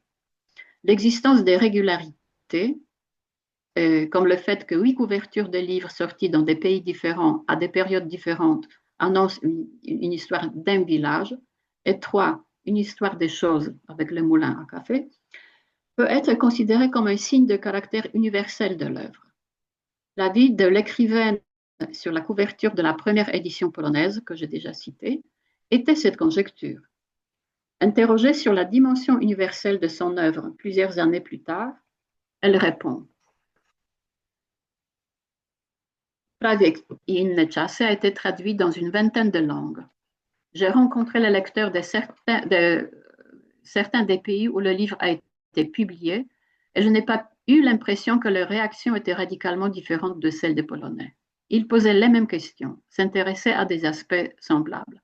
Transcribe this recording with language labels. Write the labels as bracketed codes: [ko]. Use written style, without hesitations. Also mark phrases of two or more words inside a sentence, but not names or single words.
[fr] L'existence des régularités, comme le fait que 8 couvertures de livres sortis dans des pays différents à des périodes différentes annonce une histoire d'un village, et 3, une histoire des choses avec le moulin à café, peut être considéré comme un signe de caractère universel de l'œuvre. L'avis de l'écrivaine sur la couverture de la première édition polonaise, que j'ai déjà citée, était cette conjecture. Interrogée sur la dimension universelle de son œuvre plusieurs années plus tard, elle répond: Prawiek i inne czasy a été traduit dans une vingtaine de langues. J'ai rencontré les lecteurs de certains des pays où le livre a été publié et je n'ai pas eu l'impression que leur réaction était radicalement différente de celle des Polonais. Ils posaient les mêmes questions, s'intéressaient à des aspects semblables.